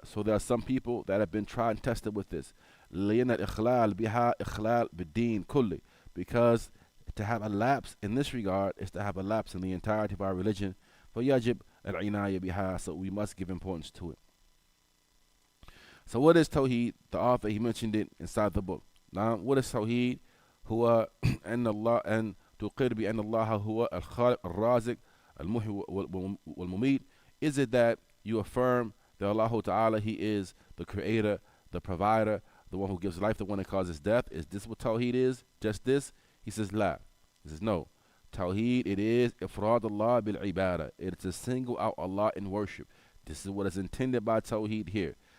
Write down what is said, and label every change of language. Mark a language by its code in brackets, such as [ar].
[en] So there are some people that have been tried and tested with this. [ar] لأن الإخلال بها إخلال بالدين كله. [en] Because to have a lapse in this regard is to have a lapse in the entirety of our religion. [ar] فيجب العناية بها. [en] So we must give importance to it. So what is Tawheed? The author, he mentioned it inside the book. Now, what is Tawheed? [ar] هو أن الله أن تقر بأن الله هو الخالق الرازق المحيي والمميت. [en] Is it that you affirm that Allah Ta'ala, He is the creator, the provider, the one who gives life, the one that causes death? Is this what Tawheed is? Just this? He says, La. He says, no. Tawheed, it is [ar] ifrad Allah bil ibadah. [en] It is to single out Allah in worship. This is what is intended by Tawheed here.